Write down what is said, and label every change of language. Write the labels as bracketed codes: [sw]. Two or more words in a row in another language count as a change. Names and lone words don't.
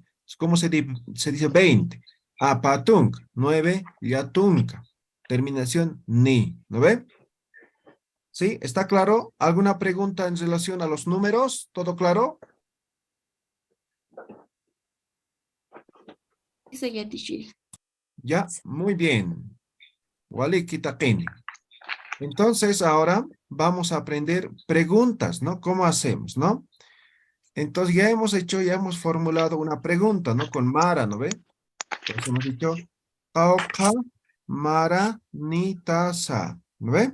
[es] ¿Cómo se dice 20? Apatung, 9, yatunca. Terminación ni, ¿no ve? ¿Sí? ¿Está claro? ¿Alguna pregunta en relación a los números? ¿Todo claro? Ya, muy bien. [ay] Wali kitaqini. [es] Entonces, ahora vamos a aprender preguntas, ¿no? ¿Cómo hacemos, no? Entonces, ya hemos formulado una pregunta, ¿no? Con Mara, ¿no ve? Entonces, hemos dicho, [ay] Pauka Mara Nitasa, [es] ¿no ve?